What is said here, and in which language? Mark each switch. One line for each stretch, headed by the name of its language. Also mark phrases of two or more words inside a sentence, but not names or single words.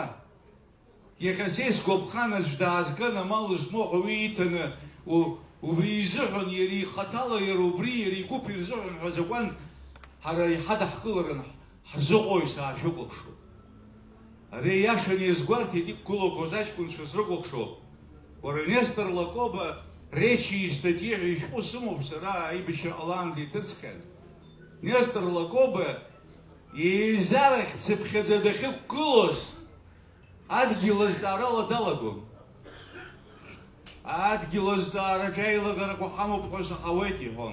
Abkhazian: Иахьа сеизгәаԥхан аӡә даазган амал змоу ҳәа уи иҭаны, убри изыҳәан иара ихаҭала, иара убри иара игәыԥ ирзыҳәан ҳәа азакәан ҳара иҳадаҳкыларан ҳзыҟои саашәыкәыхшоуп. Ари иашан иазгәарҭеит иқәгылақәоз аҷкәынцәа срыкәыхшоуп. Уара Нестор Лакоба речи и статьи ҳәа ишәҟәы сымоуп сара аибашьра ҟалаанӡа иҭыҵхьан. Нестор Лакоба еизарахь цыԥхьаӡа дахьықәгылоз адгьыл азҵаарала далагон. Адгьыл азҵаараҿы аилагарақәа ҳамоуп ҳәа саҳауеит иҳәон.